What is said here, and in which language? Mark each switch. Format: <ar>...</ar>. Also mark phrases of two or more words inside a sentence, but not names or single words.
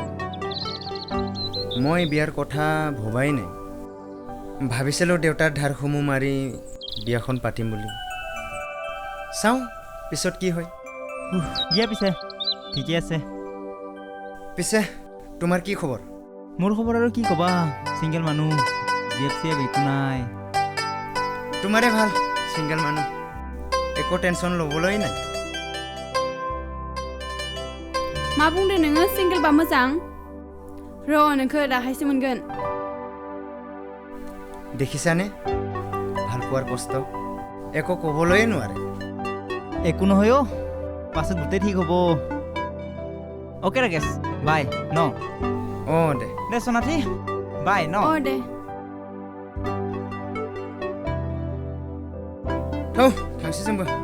<as>মই বিয়াৰ কথা ভবাই নাই ভাবিছিলোঁ দেউতাৰ ধাৰসমূহ মাৰি বিয়াখন পাতিম বুলি চাওঁ পিছত কি হয় দিয়া পিছে ঠিকে আছে পিছে তোমাৰ কি খবৰ মোৰ খবৰ আৰু কি ক'বা সিঙ্গেল মানুহ জিএফ একো নাই তোমাৰে ভাল সিঙ্গেল মানুহ একো টেনশ্যন ল'বলৈ নাই</as> <brx>मा बुंदों नोङो सिंगेलबा मोजां र' नोंखौ दाहायसो मोनगोन</brx> <as>দেখিছানে ভাল পোৱাৰ কষ্ট একো ক'বলৈ নোৱাৰে একো নহয় পাছত গোটেই ঠিক হ'ব অ'কে ৰাকেশ বাই ন</as> <brx>দে</brx> <as>সোনাথি বাই ন</as> <brx>दे थौ थांसै जोंबो</brx>